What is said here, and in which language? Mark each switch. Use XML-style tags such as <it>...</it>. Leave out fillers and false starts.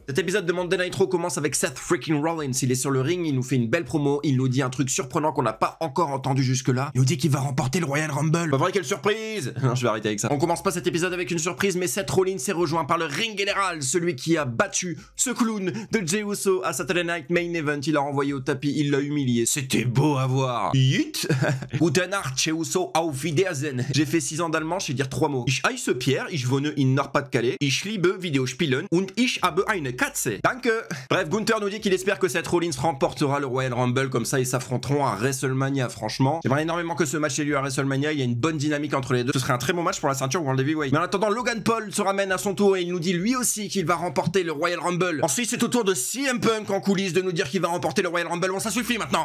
<fr>Cet épisode de Monday Night Raw commence avec Seth freaking Rollins, il est sur le ring, il nous fait une belle promo, il nous dit un truc surprenant qu'on n'a pas encore entendu jusque-là. Il nous dit qu'il va remporter le Royal Rumble. Pas vrai, quelle surprise! Non, je vais arrêter avec ça. On commence pas cet épisode avec une surprise, mais Seth Rollins est rejoint par le ring général, celui qui a battu ce clown de Jey Uso à Saturday Night Main Event. Il l'a renvoyé au tapis, il l'a humilié. C'était beau à voir. Yeet!</fr> <de>Guten Abend, Jey Uso, auf Wiedersehen.</de> <fr>J'ai fait 6 ans d'allemand, je sais dire 3 mots.</fr> <de>Ich heiße Pierre, ich wohne in Nord-Pas-de-Calais. Ich liebe Videospielen und ich habe eine Katze. Danke.</de> <fr>Bref, Gunther nous dit qu'il espère que Seth Rollins remportera le Royal Rumble, comme ça ils s'affronteront à WrestleMania. Franchement, j'aimerais énormément que ce match ait lieu à WrestleMania, il y a une bonne dynamique entre les deux. Ce serait un très bon match pour la ceinture World Heavyweight. Mais en attendant, Logan Paul se ramène à son tour et il nous dit lui aussi qu'il va remporter le Royal Rumble. Ensuite, c'est au tour de CM Punk en coulisses de nous dire qu'il va remporter le Royal Rumble. Bon, ça suffit maintenant.</fr>